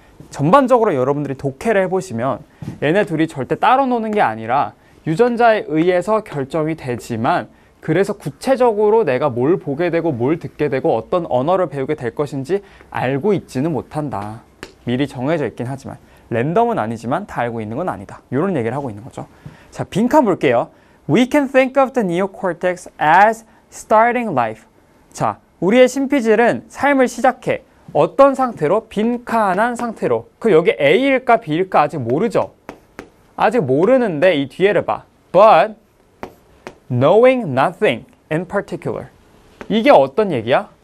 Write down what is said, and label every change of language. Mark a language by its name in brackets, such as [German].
[Korean] 전반적으로 여러분들이 독해를 해보시면 얘네 둘이 절대 따로 노는 게 아니라 유전자에 의해서 결정이 되지만 그래서 구체적으로 내가 뭘 보게 되고 뭘 듣게 되고 어떤 언어를 배우게 될 것인지 알고 있지는 못한다. 미리 정해져 있긴 하지만 랜덤은 아니지만 다 알고 있는 건 아니다. 이런 얘기를 하고 있는 거죠. 자, 빈칸 볼게요. [English] We can think of the neocortex as starting life. [Korean] 자, 우리의 신피질은 삶을 시작해. 어떤 상태로? 빈칸한 상태로. 그 여기 A일까 B일까 아직 모르죠? 아직 모르는데 이 뒤에를 봐. [English] But knowing nothing in particular. [Korean] 이게 어떤 얘기야?